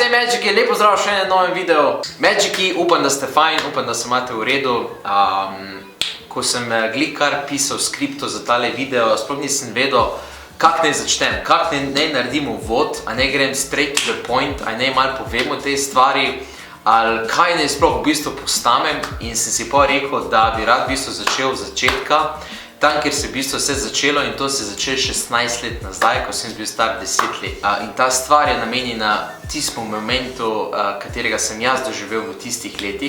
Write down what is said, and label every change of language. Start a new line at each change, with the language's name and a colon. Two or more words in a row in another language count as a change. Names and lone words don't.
Slovenian: Magiki, lepo zdrav še na novem videu. Magiki, upam, da ste fajn, upam, da se imate v redu. Ko sem kar pisal skripto za tale video, sploh nisem vedel, kak naj začnem, kak naj naredim uvod, a ne grem
English: straight to the point,
Slovenian: a ne malo povem o tej stvari, ali kaj naj sploh v bistvu postamem, in sem si pa rekel, da bi rad v bistvu začel od začetka, tam, kjer se v bistvu vse začelo, in to se je začelo 16 let nazaj, ko sem bil star 10 let. In ta stvar je namenjena tistemu momentu, katerega sem jaz doživel v tistih letih.